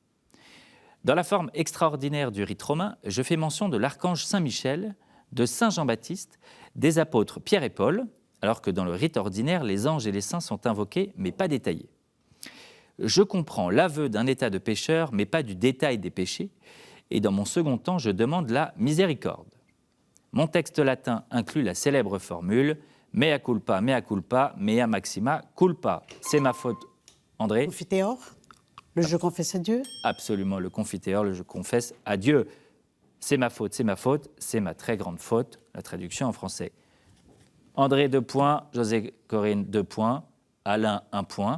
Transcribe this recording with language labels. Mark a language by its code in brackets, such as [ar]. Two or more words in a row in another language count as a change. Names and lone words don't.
[fr] Dans la forme extraordinaire du rite romain, je fais mention de l'archange Saint-Michel, de Saint Jean-Baptiste, des apôtres Pierre et Paul, alors que dans le rite ordinaire, les anges et les saints sont invoqués, mais pas détaillés. Je comprends l'aveu d'un état de pécheur, mais pas du détail des péchés, et dans mon second temps, je demande la miséricorde. Mon texte latin inclut la célèbre formule « [la] mea culpa, mea maxima culpa ». [fr] C'est ma faute, André. Confiteor. Le je confesse à Dieu. Absolument, le confiteor, le je confesse à Dieu. C'est ma faute, c'est ma très grande faute, la traduction en français. André, 2 points, José Corinne, 2 points, Alain, 1 point.